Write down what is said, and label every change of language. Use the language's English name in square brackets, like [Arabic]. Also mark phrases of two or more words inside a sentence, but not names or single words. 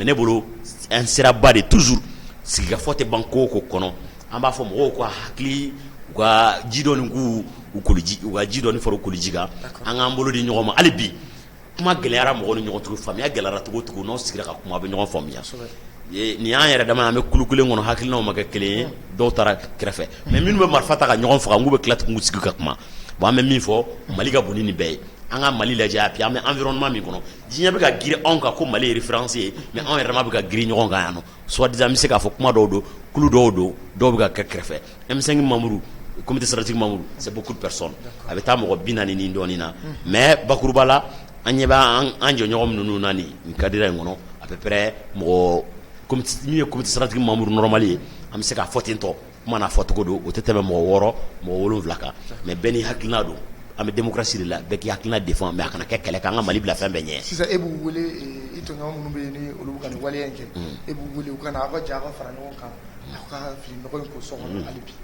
[Bambara] ne bolo un siraba [French] de toujours [Bambara] sigikafɔ tɛ ban ko o ko kɔnɔ an b'a fɔ mɔgɔw ka hakili u ka ji dɔɔni k'u koliji u ka ji dɔɔni fara u koliji kan an k'an bolo di ɲɔgɔn ma hali bi kuma gɛlɛyara mɔgɔw ni ɲɔgɔn cogo faamuya gɛlɛyara cogo cogo n'aw sigira ka kuma a bɛ ɲɔgɔn faamuya nin y'an yɛrɛ dama an bɛ kulu kelen kɔnɔ hakilinaw ma kɛ kelen ye dɔw taara kɛrɛfɛ mais minnu bɛ marifa ta ka ɲɔgɔn faga n k'u bɛ tila k'u sigi ka kuma bon an bɛ min fɔ Mali ka bon ni nin bɛɛ ye an ka Mali lajɛ a puis an bɛ environnement min kɔnɔ diɲɛ bɛ ka girin anw kan ko Mali ye référence ye mais anw yɛrɛ ma bɛ ka girin ɲɔgɔn kan yan nɔ [French] soit disant [Bambara] an bɛ se k'a fɔ kuma dɔw don kulu dɔw don dɔw bɛ ka kɛ kɛrɛfɛ M5 [French] membres comité stratégique membres c'est beaucoup de personnes [Bambara] a bɛ taa mɔgɔ 40 ni dɔɔnin na mais bakuruba la an ɲɛ bɛ an jɔɲɔgɔn minnu na nin cadre in kɔnɔ [French] à peu près [Bambara] mɔgɔ min ye [French] comité stratégique membre normal [Bambara] ye an bɛ se k'a fɔ ten tɔ kuma n'a fɔcogo don o tɛ tɛmɛ mɔgɔ 6 mɔgɔ 7 kan mais bɛɛ ni hakilina don an bɛ démocratie de la bɛɛ k'i hakilina défend mais a kana kɛ kɛlɛ kan an ka Mali bila fɛn bɛɛ ɲɛ sisan e b'u wele i tɔɲɔgɔn minnu bɛ yen ni olu bɛ ka nin waleya in kɛ e b'u wele u ka na aw ka jɛ aw ka fara ɲɔgɔn kan ka fili nɔgɔ in ko so kɔnɔ hali bi